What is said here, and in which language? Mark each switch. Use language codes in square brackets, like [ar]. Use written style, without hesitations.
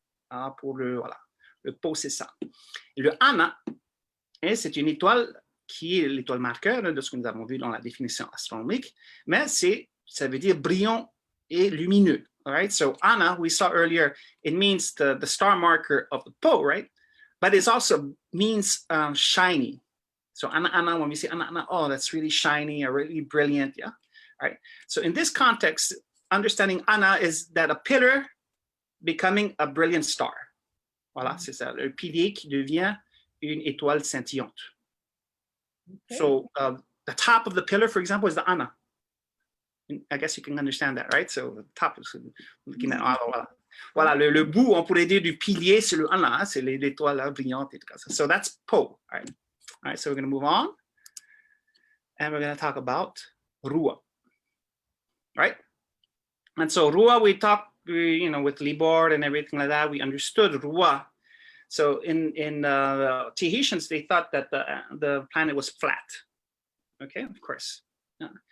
[fr] Hein, pour voilà, le Po, c'est ça. Et le Ana, c'est une étoile qui est l'étoile marqueur de ce que nous avons vu dans la définition astronomique, mais ça veut dire brillant et lumineux. [en] All right, so Ana, we saw earlier, it means the star marker of the Po, right? But it also means shiny. So Ana, when we say Ana, oh, that's really shiny or really brilliant, yeah? All right, so in this context, understanding Ana is that a pillar becoming a brilliant star. [fr] Voilà, c'est ça, le pilier qui devient une étoile scintillante. [en] Okay. So the top of the pillar, for example, is the Ana. I guess you can understand that, right? So the top is looking at [fr] voilà, le bout, on pourrait dire du pilier, c'est le Ana, hein, c'est l'étoile brillante et tout ça. [en] So that's Po, right? All right, so we're going to move on, and we're going to talk about Rua, right? And so Rua, we talked, you know, with Libor and everything like that. We understood Rua. So in the Tahitians, they thought that the planet was flat. Okay, of course. Yeah.